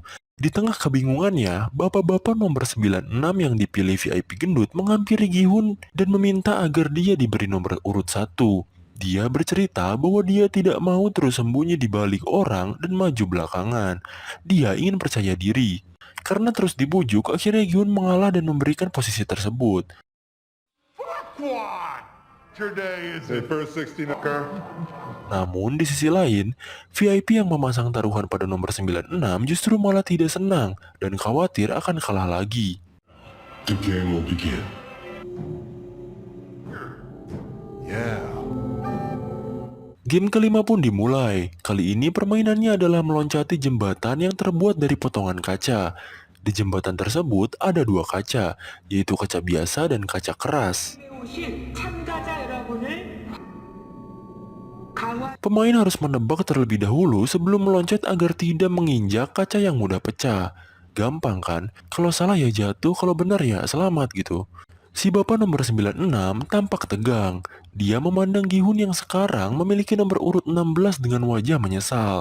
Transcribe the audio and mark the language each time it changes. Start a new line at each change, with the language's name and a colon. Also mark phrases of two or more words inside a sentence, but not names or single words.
Indonesian: Di tengah kebingungannya, bapak-bapak nomor 96 yang dipilih VIP gendut menghampiri Gi-hun dan meminta agar dia diberi nomor urut 1. Dia bercerita bahwa dia tidak mau terus sembunyi di balik orang dan maju belakangan. Dia ingin percaya diri. Karena terus dibujuk, akhirnya Gi-hun mengalah dan memberikan posisi tersebut.
English: Today is the first 16 occur.
Indonesian: Namun di sisi lain, VIP yang memasang taruhan pada nomor 96 justru malah tidak senang dan khawatir akan kalah lagi.
English: The game will begin. Yeah.
Indonesian: Game kelima pun dimulai. Kali ini permainannya adalah meloncati jembatan yang terbuat dari potongan kaca. Di jembatan tersebut ada dua kaca, yaitu kaca biasa dan kaca keras.
Korean: 오신 참가자 여러분을 강화
Indonesian: Pemain harus menebak terlebih dahulu sebelum meloncat agar tidak menginjak kaca yang mudah pecah. Gampang kan? Kalau salah ya jatuh, kalau benar ya selamat gitu. Si bapak nomor 96 tampak tegang. Dia memandang Gi-hun yang sekarang memiliki nomor urut 16 dengan wajah menyesal.